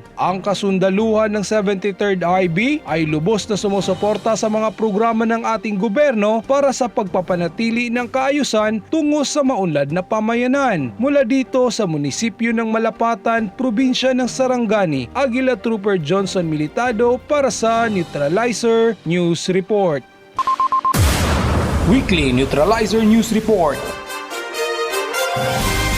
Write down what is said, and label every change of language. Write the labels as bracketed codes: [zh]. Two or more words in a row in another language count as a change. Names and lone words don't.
[tl] Ang kasundaluhan ng 73rd IB ay lubos na sumusuporta sa mga programa ng ating gobyerno para sa pagpapanatili ng kaayusan tungo sa maunlad na pamayanan. Mula dito sa munisipyo ng Malapatan, probinsya ng Sarangani, Aguila Trooper Johnson Militado para sa Neutralizer News Report. [en] Weekly Neutralizer News Report.